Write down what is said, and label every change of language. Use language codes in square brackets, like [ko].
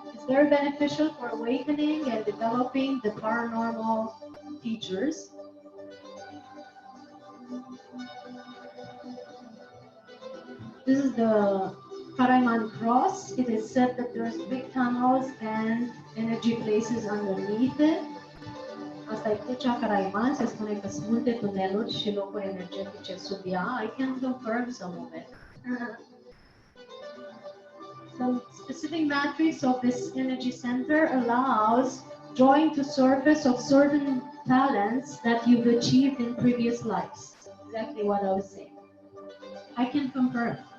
[en] It's very beneficial for awakening and developing the paranormal features. This is the Karaman Cross. It is said that there's big tunnels and energy places underneath it. [ro] Asta e crucea Caraiman, se spune că sunt multe tuneluri și locuri energetice sub ea. [en] I can confirm some of it. The specific matrix of this energy center allows drawing to surface of certain talents that you've achieved in previous lives. Exactly what I was saying. I can confirm.